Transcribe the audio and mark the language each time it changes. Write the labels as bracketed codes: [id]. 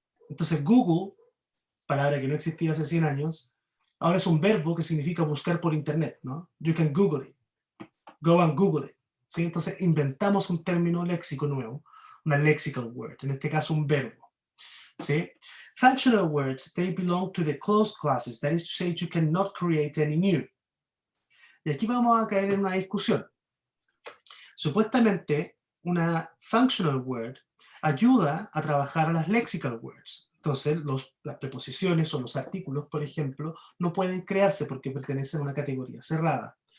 [es] Entonces Google, palabra que no existía hace 100 años, ahora es un verbo que significa buscar por internet, ¿no? [en] You can Google it. [es] Go and Google it. ¿Sí? Entonces inventamos un término léxico nuevo, una lexical word, en este caso un verbo. ¿Sí? [en] Functional words, they belong to the closed classes, that is to say, you cannot create any new. [es] Y aquí vamos a caer en una discusión. Supuestamente, una functional word ayuda a trabajar a las lexical words. Entonces, las preposiciones o los artículos, por ejemplo, no pueden crearse porque pertenecen a una categoría cerrada.